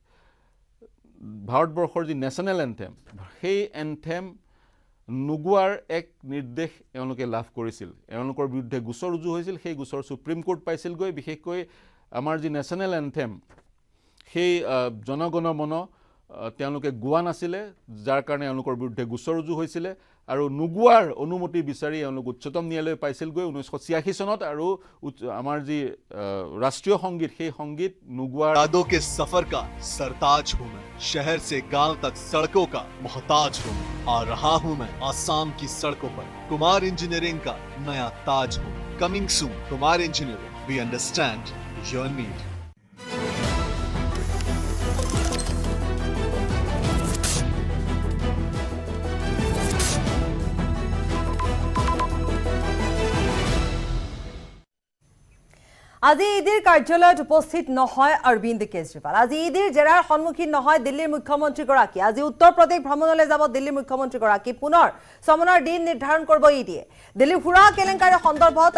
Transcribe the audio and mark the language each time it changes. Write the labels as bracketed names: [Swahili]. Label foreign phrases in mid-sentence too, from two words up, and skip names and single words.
[Assamese] ভাৰতবৰ্ষৰ যি [English] national anthem [Assamese] সেই এন্থেম নুগুৱাৰ এক নিৰ্দেশ এওঁলোকে লাভ কৰিছিল এওঁলোকৰ বিৰুদ্ধে গোচৰ ৰুজু হৈছিল সেই গোচৰ সুপ্ৰিম কোৰ্ট পাইছিলগৈ বিশেষকৈ আমাৰ যি [English] national anthem [Assamese] সেই জনগণ মন তেওঁলোকে গোৱা নাছিলে যাৰ কাৰণে এওঁলোকৰ বিৰুদ্ধে গোচৰ ৰুজু হৈছিলে আৰু নুগুৱাৰ অনুমতি বিচাৰি এওঁলোক উচ্চতম ন্যায়ালয় পাইছিলগৈ 1986 চনত আৰু আমাৰ যি ৰাষ্ট্ৰীয় সংগীত সেই সংগীত নুগুৱাৰ [Hindi] यादों के सफर का सरताज हूँ मैं शहर से गांव तक सड़कों का मोहताज हूँ आ रहा हूँ मैं आसाम की सड़कों पर कुमार इंजीनियरिंग का नया ताज हूँ [English] coming soon [Hindi] कुमार इंजीनियरिंग [English] we understand your need [Assamese] আজি ইডিৰ কাৰ্যালয়ত উপস্থিত নহয় অৰবিন্দ কেজৰিৱাল আজি ইডিৰ জেৰাৰ সন্মুখীন নহয় দিল্লীৰ মুখ্যমন্ত্ৰীগৰাকী আজি উত্তৰ প্ৰদেশ ভ্ৰমণলৈ যাব দিল্লীৰ মুখ্যমন্ত্ৰীগৰাকী পুনৰ সমনৰ দিন নিৰ্ধাৰণ কৰিব ইডিয়ে দিল্লী ফুৰা কেলেংকাৰীৰ সন্দৰ্ভত